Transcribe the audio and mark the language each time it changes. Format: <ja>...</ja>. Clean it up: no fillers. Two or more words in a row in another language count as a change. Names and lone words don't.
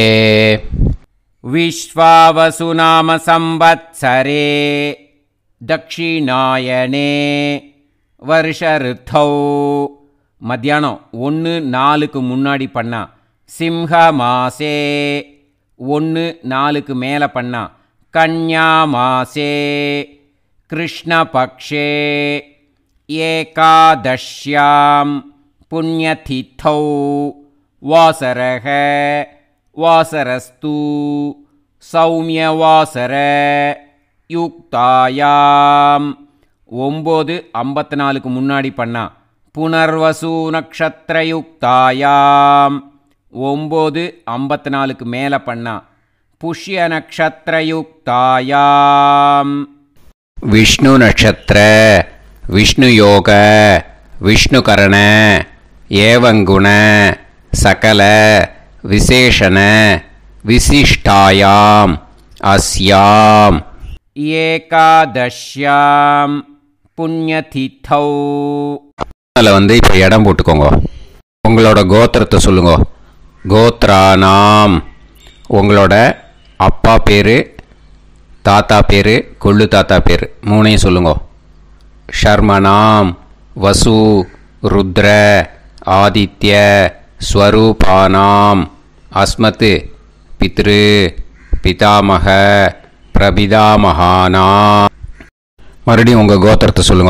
<sa>विश्वावसुनाम संवत्सरे दक्षिणायने वर्ष ऋतौ</sa> <ta>மத்தியானம் 1-4க்கு முன்னாடி பண்ணா</ta> <sa>सिंह मासे</sa> <ta>1-4க்கு மேலே பண்ணா</ta> <sa>कन्या मासे कृष्णपक्षे एकादश्यां पुण्यतिथौ वासरः वासरस्तु सौम्यवासर युक्तायां</sa> <ta>9:54க்கு முன்னாடி பண்ணா</ta> <sa>पुनर्वसु नक्षत्रयुक्तायाम्</sa> <ta>9:54க்கு மேலே பண்ணா</ta> <sa>पुष्य नक्षत्रयुक्तायाम् विष्णु नक्षत्र विष्णु योग विष्णु करण एवं गुण सकल विशेषण विशिष्टायाम अस्याम एकादश्याम पुण्यतिथौ</sa> <ta>வந்து இப்போ இடம் போட்டுக்கோங்க. உங்களோட கோத்திரத்தை சொல்லுங்க. கோத்ரானாம் உங்களோட அப்பா பேர், தாத்தா பேர், கொள்ளு தாத்தா பேர் 3ஐயும் சொல்லுங்க.</ta> <sa>शर्मणां वसु रुद्र आदित्य स्वरूपाणां अस्मत् पितृ पितामह प्रपितामहानां</sa> <ta>மறுபடியும் உங்கள் கோத்திரத்தை சொல்லுங்க.</ta>